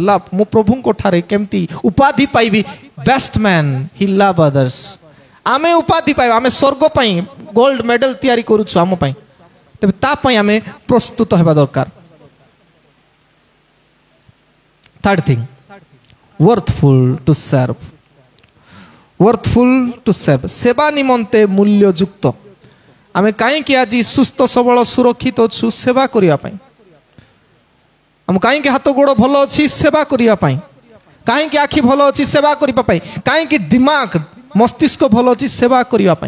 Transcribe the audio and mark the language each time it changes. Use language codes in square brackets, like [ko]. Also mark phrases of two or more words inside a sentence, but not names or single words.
[or] ଲଭ୍, ମୁଁ ପ୍ରଭୁଙ୍କ ଠାରେ କେମିତି ଉପାଧି ପାଇବି, [en] best man, he love others. [or] ଆମେ ଉପାଧି ପାଇବା, ଆମେ ସ୍ୱର୍ଗ ପାଇଁ [en] gold medal [or] ତିଆରି କରୁଛୁ ଆମ ପାଇଁ। ତେବେ ତା ପାଇଁ ଆମେ ପ୍ରସ୍ତୁତ ହେବା ଦରକାର। [en] third thing, worthful to serve. worthful to serve, [or] ସେବା ନିମନ୍ତେ ମୂଲ୍ୟଯୁକ୍ତ। ଆମେ କାହିଁକି ଆଜି ସୁସ୍ଥ ସବଳ ସୁରକ୍ଷିତ ଅଛୁ? ସେବା କରିବା ପାଇଁ। ଆମ କାହିଁକି ହାତ ଗୋଡ଼ ଭଲ ଅଛି? ସେବା କରିବା ପାଇଁ। କାହିଁକି ଆଖି ଭଲ ଅଛି? ସେବା କରିବା ପାଇଁ। କାହିଁକି ଦିମାଗ ମସ୍ତିଷ୍କ ଭଲ ଅଛି? ସେବା କରିବା ପାଇଁ।